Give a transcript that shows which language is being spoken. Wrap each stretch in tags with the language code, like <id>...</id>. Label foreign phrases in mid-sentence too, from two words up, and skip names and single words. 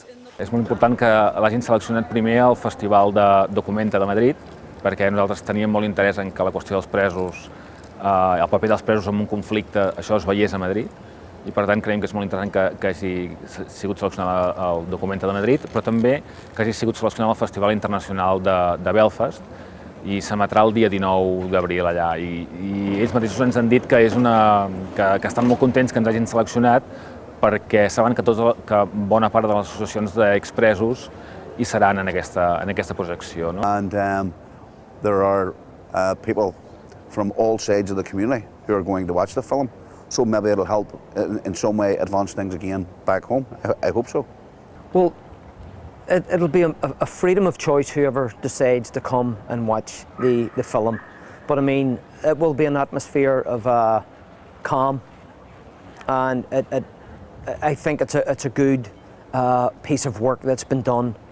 <ca>És molt important que l'hagin seleccionat primer al Festival de Documenta de Madrid, perquè nosaltres teníem molt interès en que la qüestió dels presos, el paper dels presos en un conflicte, això es veiés a Madrid, i per tant creiem que és molt interessant que hagi sigut seleccionat al Documenta de Madrid, però també que hagi sigut seleccionat al Festival Internacional de Belfast, i s'emetrà el dia 19 d'abril allà. I ells mateixos ens han dit que estan molt contents que ens hagin seleccionat, perquè saben que bona part de les associacions d'expresos hi seran en aquesta projecció.</ca> <en>And there are people from all sides of the community who are going to watch the film, so maybe it'll help in some way advance things again back home. I hope so. Well, it'll be a freedom of choice whoever decides to come and watch the film, but I mean it will be an atmosphere of calm and I think it's a good piece of work that's been done.</en>